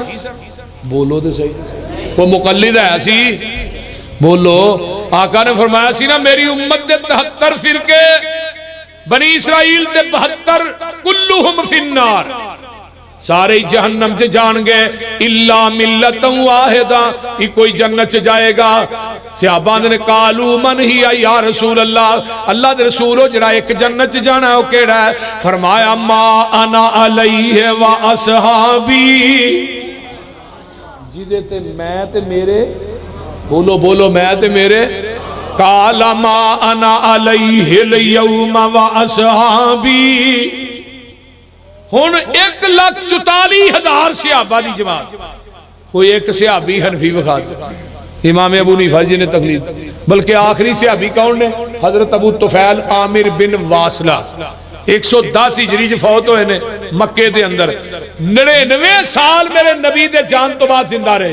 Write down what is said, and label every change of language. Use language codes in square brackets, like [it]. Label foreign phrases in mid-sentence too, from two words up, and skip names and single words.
[pa] بولو دے صحیح، وہ مقلد ہے سی؟ بولو۔ آقا نے فرمایا سی نا میری امت دے 73 فرقے، بنی اسرائیل دے 72 [ar] کلہم فی النار، [pa] سارے جہنم سے جان گئے [ar] الا ملت واحدہ، [pa] یہ کوئی جنت سے جائے گا۔ صحابہ نے [ar] قالوا من ہی یا رسول اللہ، [pa] اللہ دے رسولو جڑا ایک جنت سے جانا ہے وہ کیڑا ہے؟ فرمایا [ar] ما انا علیہ و اصحابی، [pa] جیدے تے میں تے میرے، بولو بولو میں تے میرے، [ar] قال ما انا علیہ اليوم و اصحابی۔ [pa] ہن 1,44,000 صحابہ دی جماعت، کوئی ایک صحابی حنفی بخا دے، امام ابو حنیفہ جی نے تقلید، بلکہ آخری صحابی کون نے؟ حضرت ابو طفیل عامر بن واصلہ، 110 ہجری فوت ہوئے نے مکے دے اندر، 99 سال میرے نبی دے جان تو بعد زندہ رہے۔